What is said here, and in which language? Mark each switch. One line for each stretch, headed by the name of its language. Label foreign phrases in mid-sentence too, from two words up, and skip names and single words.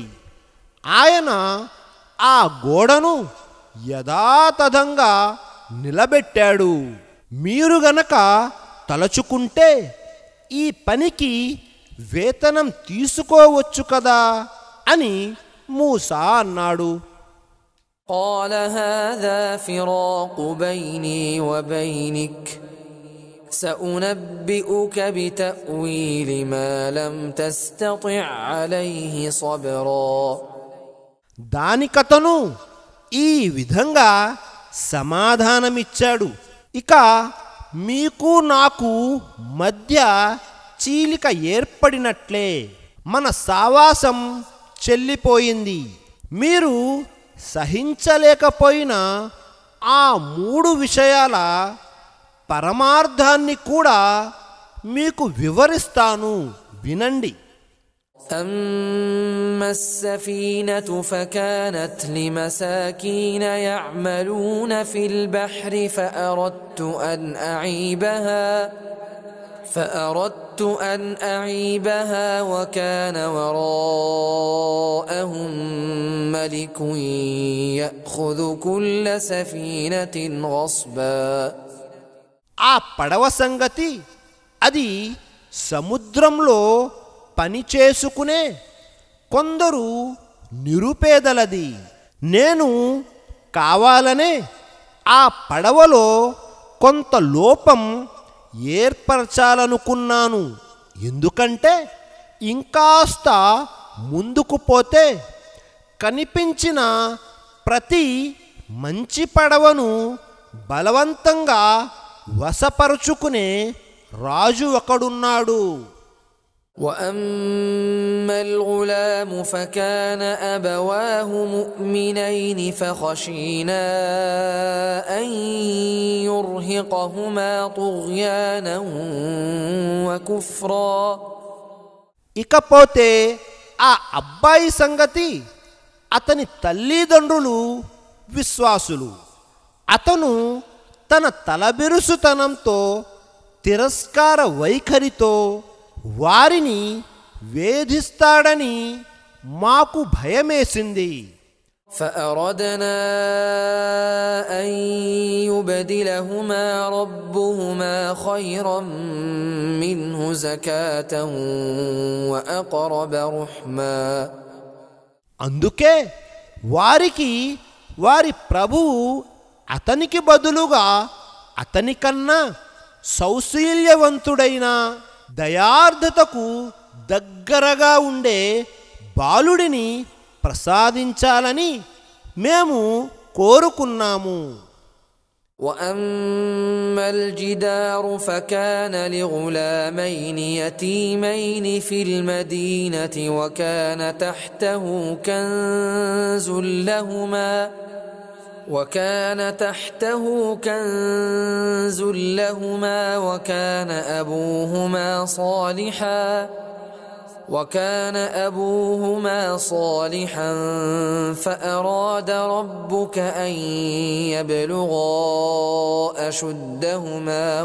Telugu: ఆయన ఆ గోడను యథాతథంగా నిలబెట్టాడు. మీరు గనక తలచుకుంటే ఈ పనికి వేతనం తీసుకోవచ్చు కదా అని మూసా అన్నాడు.
Arabic: قال هذا فراق بيني وبينك سأنبئك بتأويل ما لم تستطع عليه صبرا.
Telugu: దానికతను ఈ విధంగా సమాధానమిచ్చాడు. ఇక మీకు నాకు మధ్య చీలిక ఏర్పడినట్లే, మన సావాసం చెల్లిపోయింది. మీరు సహించలేకపోయిన ఆ 3 విషయాల పరమార్థాన్ని కూడా మీకు వివరిస్తాను, వినండి.
Arabic: أما السفينة فكانت لمساكين يعملون في البحر فأردت أن أعيبها وكان وراءهم ملك يأخذ كل سفينة غصبا.
Telugu: ఆ పడవ సంగతి అది సముద్రంలో పని చేసుకునే కొందరు నిరుపేదలది. నేను కావాలనే ఆ పడవలో కొంత లోపం ఏర్పరచాలనుకున్నాను. ఎందుకంటే ఇంకాస్త ముందుకు పోతే కనిపించిన ప్రతి మంచి పడవను బలవంతంగా వశపరుచుకునే రాజు ఒకడున్నాడు.
Arabic: وأما الغلام فكان أبواه مؤمنين فخشينا أن يرهقهما طغيانا وكفرا.
Telugu: ఇకపోతే ఆ అబ్బాయి సంగతి, అతని తల్లిదండ్రులు విశ్వాసులు. అతను తన తలబిరుసుతనంతో తిరస్కార వైఖరితో వారిని వేధిస్తాడని మాకు భయమేసింది.
Arabic: فأردنا أن يبدلهما ربهما خيرا منه زكاة وأقرب رحما.
Telugu: అందుకే వారికి వారి ప్రభువు అతనికి బదులుగా అతనికన్నా సౌశీల్యవంతుడైన దయార్ధతకు దగ్గరగా ఉండే బాలుడిని ప్రసాదించాలని మేము కోరుకున్నాము.
Arabic: وأما الجدار فكان لغلامين يتيمين في المدينة وكان تحته كنز لهما وكان أبوهما صالحا فأراد ربك أن يبلغا أشدهما